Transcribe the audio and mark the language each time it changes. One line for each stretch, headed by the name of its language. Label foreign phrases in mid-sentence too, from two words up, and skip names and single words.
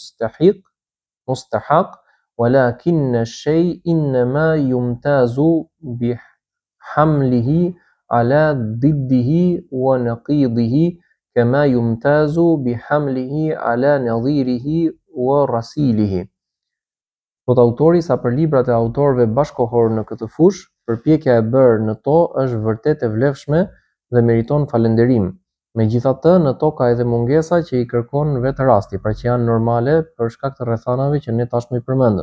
Arabic: مستحق ولكن الشيء إنما يمتاز بحمله على ضده ونقيضه كما يمتاز بحمله على نظيره ورسيله.
Albanian: Thot autori, sa për librat e autorëve bashkohor në këtë fush, përpjekja e bërë në to është vërtet e vlefshme dhe meriton falënderim. Megjithatë, në to ka edhe mungesa që i kërkon vetë rasti, pra që janë normale për shkak të rrethanave që ne tashmë i përmendëm.